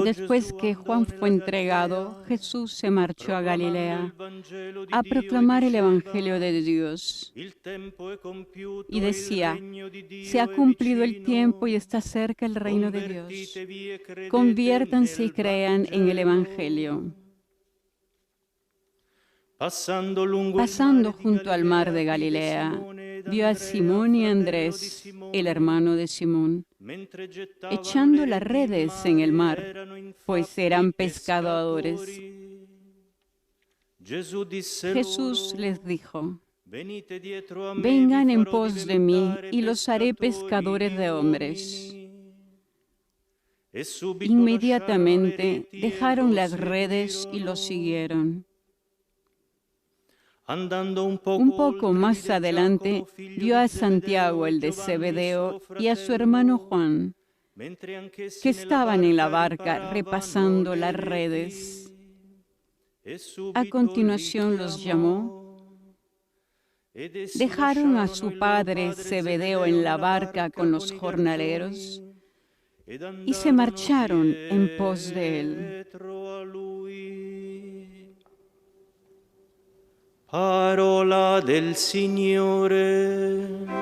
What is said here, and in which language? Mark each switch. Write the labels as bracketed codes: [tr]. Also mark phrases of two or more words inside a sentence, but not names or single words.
[es] Después [it] Gesù [es] que [it] andò [es] Juan [it] nella [es] fue entregado, [it] Galilea, [es] Jesús se marchó a [it] proclamando [es] Galilea [it] il Vangelo di [es] a [it] Dio e [es] proclamar el [it] diceva, [es] Evangelio de Dios. [it] il tempo è compiuto [es] Y [it] e il [es] decía, [it] regno di Dio [es] se ha [it] è [es] cumplido el [it] vicino. [es] tiempo y está cerca el reino de Dios. [it] Convertitevi e credete [es] Conviértanse y [it] nel [es] crean en el [it] Vangelo. [es] Evangelio. [it] Passando lungo [es] Pasando [it] il mare [es] junto al mar de [it] vide [es] Galilea, [it] Simone ed [es] vio a [it] Andrea, [es] Simón y [it] fratello di [es] Andrés, [it] Simone, [es] el hermano de Simón, [it] mentre gettavano [es] echando [it] le [es] las [it] reti in [es] redes en el mar, [it] erano infatti [es] pues eran pescadores. [it] pescatori. Gesù disse [es] Jesús [it] loro, [es] les dijo, [it] venite dietro a me, [es] vengan [it] vi [es] en [it] farò [es] pos de mí [it] diventare [es] y los haré [it] pescatori [es] pescadores [it] di [es] de hombres. [it] uomini. E subito [es] Inmediatamente [it] lasciarono le reti e [es] dejaron [it] lo [es] las redes y [it] seguirono. [es] los siguieron. [it] Andando un [es] Un [it] poco [es] poco [it] oltre, [es] más [it] vide [es] adelante [it] Giacomo, figlio [es] vio [it] di [es] a Santiago, el de [it] Giovanni, [es] Zebedeo, [it] suo [es] y a su [it] fratello, [es] hermano Juan, [it] mentre anch'essi [es] que [it] nella [es] estaban en la barca [it] riparavano [es] repasando [it] le [es] las [it] reti. [es] redes. [it] E subito [es] A [it] li [es] continuación los llamó. [it] ed essi [es] Dejaron a [it] lasciarono [es] su [it] il loro [es] padre Zebedeo en la barca con los [it] i [es] jornaleros [it] garzoni, ed [es] y se [it] andarono [es] marcharon en pos de él. [it] dietro a lui. Parola del Signore.